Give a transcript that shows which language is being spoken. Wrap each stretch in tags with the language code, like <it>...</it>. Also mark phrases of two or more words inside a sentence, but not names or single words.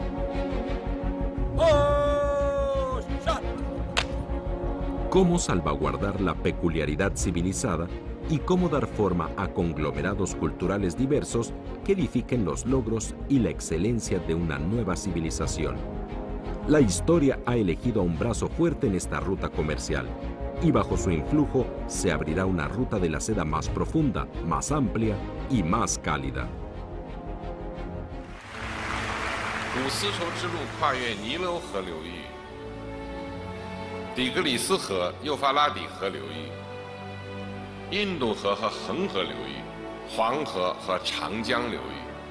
<es>¿Cómo salvaguardar la peculiaridad civilizada y cómo dar forma a conglomerados culturales diversos que edifiquen los logros y la excelencia de una nueva civilización? La historia ha elegido a un brazo fuerte en esta ruta comercial y bajo su influjo se abrirá una ruta de la seda más profunda, más amplia y más cálida.</es> <zh>古丝绸之路跨越尼罗河流域、底格里斯河、幼发拉底河流域、印度河和恒河流域、黄河和长江流域，</zh>